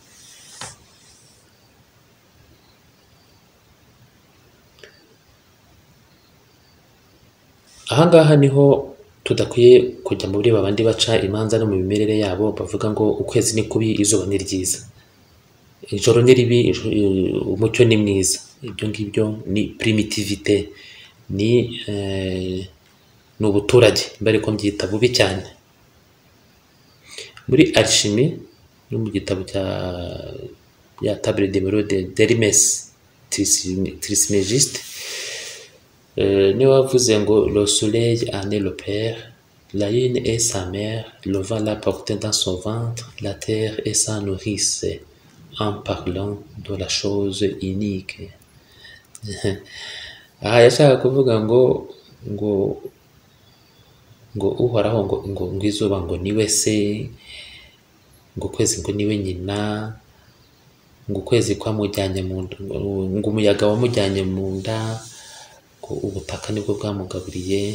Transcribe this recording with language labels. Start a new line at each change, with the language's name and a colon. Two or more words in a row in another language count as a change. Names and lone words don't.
Kinyarwanda: Ahangaha niho tudakwiye kujya muri babandi baca imanza no mu mimerere yabo bavuga ngo ukwezi ni kubi, izuba ni ryiza, ijoro ni ribi, umucyo ni mwiza. Ibyo ngibyo ni primitivité, ni ubuturage mbere ko mbyita bubi cyane. Muri alchimie no mu gitabo ya
French: table de Mero d'Hermès Trismégiste,
Kinyarwanda: niwe wavuze ngo
French: le soleil en est le père, la lune est sa mère, le vent l'a porté dans son ventre, la terre est sa nourrice, en parlant de la chose unique.
Kinyarwanda: Aha yashaka kuvuga ngo uhoraho ngo izuba ngo niwe se, ngo ukwezi ngo niwe nyina, ngo ukwezi kwamujyanye mu nda, ngo umuyaga wamujyanye mu nda, ngo ubutaka nibwo bwamugaburiye.